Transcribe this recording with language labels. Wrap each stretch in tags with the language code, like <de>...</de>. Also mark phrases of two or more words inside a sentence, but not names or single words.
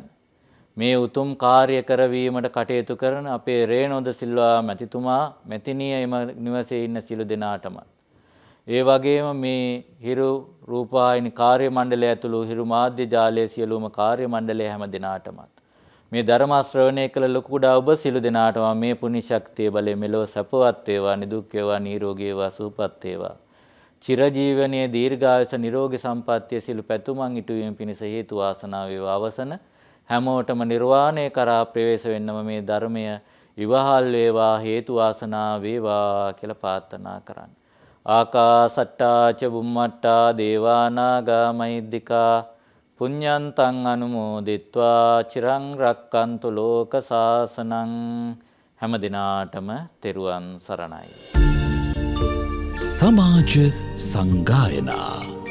<si>මේ උතුම් කාර්ය කරවීමට කටයුතු කරන අපේ රේනෝද සිල්වා මැතිතුමා, මැතිණිය එම නිවසේ ඉන්න සියලු දෙනාටම, ඒ වගේම මේ හිරු රූපවාහිනී කාර්ය මණ්ඩලය ඇතුළු හිරු මාධ්‍ය ජාලයේ සියලුම කාර්ය මණ්ඩලය හැම දෙනාටමත් මේ ධර්ම ශ්‍රවණය කළ ලොකු කුඩා ඔබ සියලු දෙනාටම මේ පුණ්‍ය ශක්තිය බලය මෙලොව සපවත් වේවා, නිදුක් වේවා, නිරෝගී වේවා, සුවපත් වේවා. චිරජීවනයේ දීර්ඝායස නිරෝගී සම්පන්නිය සියලු පැතුමන් ඉටුවීම පිණිස හේතු වාසනා වේවා. අවසන හැමෝටම නිර්වාණය කරා ප්‍රවේශ වෙන්නම මේ ධර්මය ඉවහල් වේවා, හේතු වාසනා වේවා කියලා ප්‍රාර්ථනා කරන්න.</si> <pi>ආකාසට්ටා ච බුම්මට්ටා දේවා නාග මහිද්దికා පුඤ්ඤන්තං අනුමෝදිත්වා චිරං රක්칸තු ලෝක සාසනං.</pi> <si>හැම දිනාටම තෙරුවන් සරණයි. සමාජ සංගායනා</si>